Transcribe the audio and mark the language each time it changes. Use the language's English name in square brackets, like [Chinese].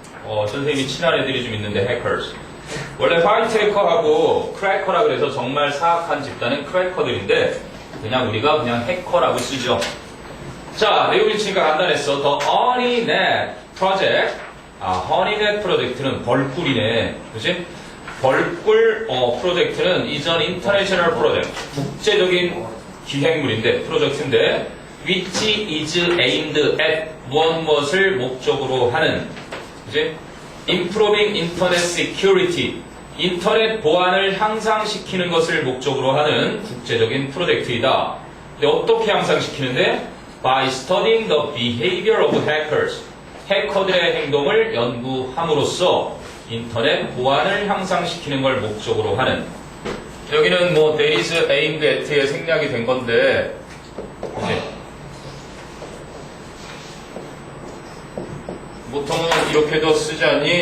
[Korean] 선생님이 친한 애들이 좀 있는데 해커스. 원래 화이트 해커하고 크래커라 그래서 정말 사악한 집단은 크래커들인데 그냥 우리가 그냥 해커라고 쓰죠. 자, 내용 일치가 간단했어. [English] The HoneyNet Project. [Korean] 아, HoneyNet 프로젝트는 벌꿀이네. 그치? 벌꿀 프로젝트는 [English] is an international project. [Korean] 국제적인 기획물인데, 프로젝트인데, [English] which is aimed at [Korean] 무엇을 목적으로 하는, 그치? [English] improving internet security. [Korean] 인터넷 보안을 향상시키는 것을 목적으로 하는 국제적인 프로젝트이다. 근데 어떻게 향상시키는데? [English] By studying the behavior of hackers. [Korean] 해커들의 행동을 연구함으로써 인터넷 보안을 향상시키는 걸 목적으로 하는. 여기는 뭐 [English] there is aimed at [Korean] 에 생략이 된 건데, 이제 보통은 이렇게도 쓰지 않니?